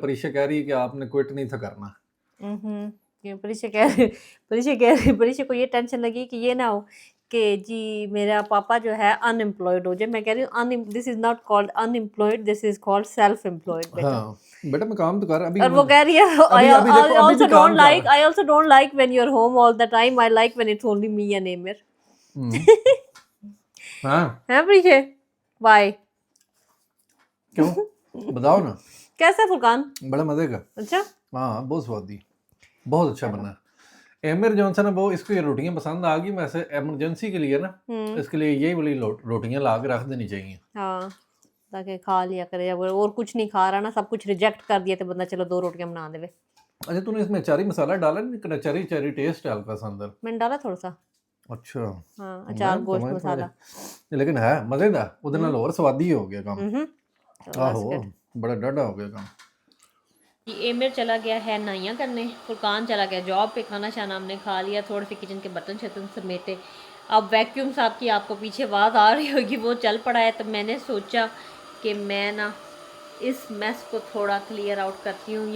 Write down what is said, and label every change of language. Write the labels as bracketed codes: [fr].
[hi] परीक्षा कह रही है कि आपने क्विट नहीं था करना। परीक्षा को ये टेंशन लगी कि ये ना हो कि जी मेरा पापा जो है अनएम्प्लॉयड हो जाए। मैं कह रही हूँ [en] this is not called unemployed, this is called self employed [hi] बेटा। हाँ बेटा मैं काम तो कर अभी और वो कह रही है अभी अभी देखो अभी भी काम कर [en] I also don't like when you're home all the time. I like when it's only me and Amir. [hi] हाँ है परीक्षा बाय क्यों बताओ ना। कैसा है फुरकान? बड़ा मजे का। अच्छा हाँ बहुत स्वादी बहुत अच्छा बना है। एमिर जॉनसन है वो इसको ये रोटियां पसंद आ गई। वैसे इमरजेंसी के लिए ना इसके लिए यही वाली रोटियां ला के रख देनी चाहिए। हाँ ताकि खा लिया करे। अगर और कुछ नहीं खा रहा ना, सब कुछ रिजेक्ट कर दिया तो बंदा चलो 2 रोटियां बना देवे। अच्छा तूने इसमें अचारी मसाला डाला नहीं? चरी चरी टेस्ट है हल्का सा अंदर। मैंने डाला थोड़ा सा। अच्छा हाँ अचार गोश्त मसाला। लेकिन है मजेदार [pa] ਉਹਦੇ ਨਾਲ ਹੋਰ ਸਵਾਦੀ ਹੋ ਗਿਆ ਕੰਮ। [hi] तो आहो बड़ा डाढ़ा हो गया काम। एमिर चला गया है नाइयाँ करने, फुरकान चला गया जॉब पे, खाना शाना हमने खा लिया, थोड़े से किचन के बर्तन शर्तन समेटे। अब वैक्यूम साहब की आपको पीछे आवाज़ आ रही होगी, वो चल पड़ा है। तो मैंने सोचा कि मैं ना इस मेस को थोड़ा क्लियर आउट करती हूँ।